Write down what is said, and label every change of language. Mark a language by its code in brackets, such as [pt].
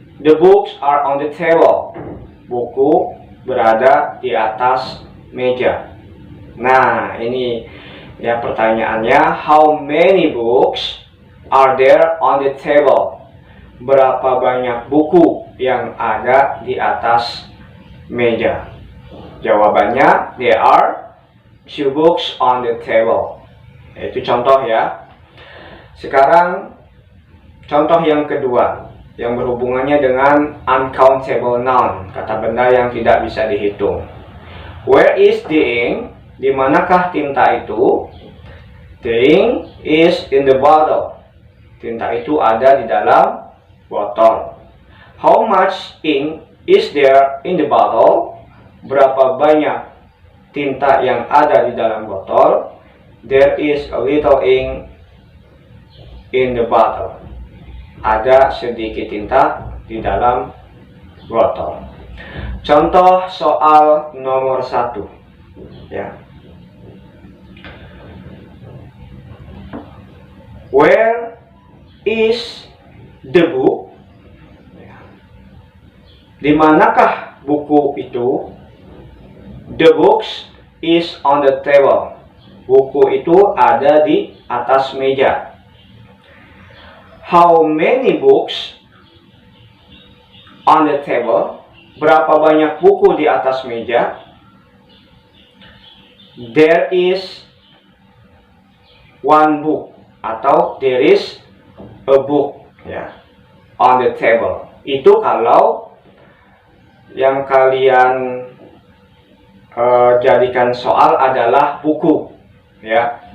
[en] The books are on the table. [id] Buku berada di atas meja. Nah, ini ya pertanyaannya, [en] how many books are there on the table? [id] Berapa banyak buku yang ada di atas meja? Jawabannya, [en] there are 2 books on the table. [id] Itu contoh ya. Sekarang contoh yang kedua yang berhubungannya dengan uncountable noun, kata benda yang tidak bisa dihitung. [en] Where is the ink? [id] Di manakah tinta itu? [en] The ink is in the bottle. [id] Tinta itu ada di dalam botol. [en] How much ink is there in the bottle? [id] Berapa banyak tinta yang ada di dalam botol? [en] There is a little ink in the bottle. [id] Ada sedikit tinta di dalam botol. Contoh soal nomor 1 ya. [en] Where is the book? [id] Di manakah buku itu? [en] The books is on the table. [id] Buku itu ada di atas meja. [en] How many books on the table? [id] Berapa banyak buku di atas meja? [en] There is 1 book [id] atau [en] there is a book ya, on the table. [id] Itu kalau yang kalian jadikan soal adalah buku ya.